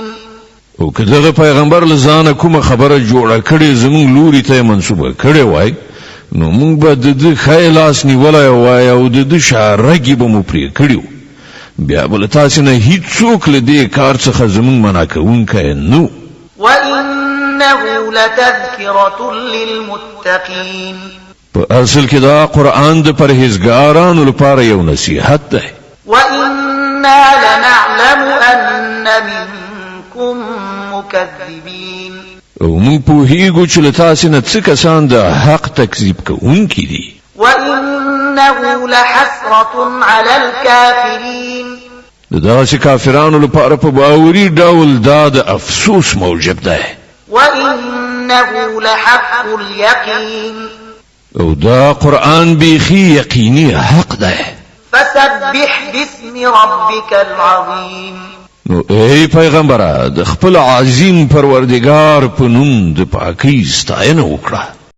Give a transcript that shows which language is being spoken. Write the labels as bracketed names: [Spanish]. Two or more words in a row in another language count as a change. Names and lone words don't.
[Pashto] او که دغه پیغمبر لزانه کومه خبره جوړه کړي زمونږ لوري ته منسوبه کړي وای نو مونږ به د دې خیلاس نیولای وای او د دې شارګي به مو پرې کړیو بیا بل تاسو نه هیڅوک له دې کار څخه زمونږ منع کوونکی نو. [Arabic] وإنه لتذكرة للمتقين. [Pashto] په اصل کې دا قرآن د پرهیزګارانو لپاره یو نصیحت ده. [Arabic] وإنا لنعلم أن منكم مكذبين. [Pashto] او مونږ پوهیږو چې له تاسو نه څه کسان د حق تکذیب کوونکي دي. [Arabic] وإنه لحسرة على الكافرين. [Pashto] دغه کافرانو لپاره په باوري ډول دا د افسوس موجب ده. [Arabic] وإنه لحق اليقين. [Pashto] او دا قرآن بیخي یقیني حق ده. [Arabic] فسبح باسم ربك العظيم. [Pashto] نو ای پیغمبره د خپل عظیم پروردگار په نوم د پاکۍ ستاینه وکړه.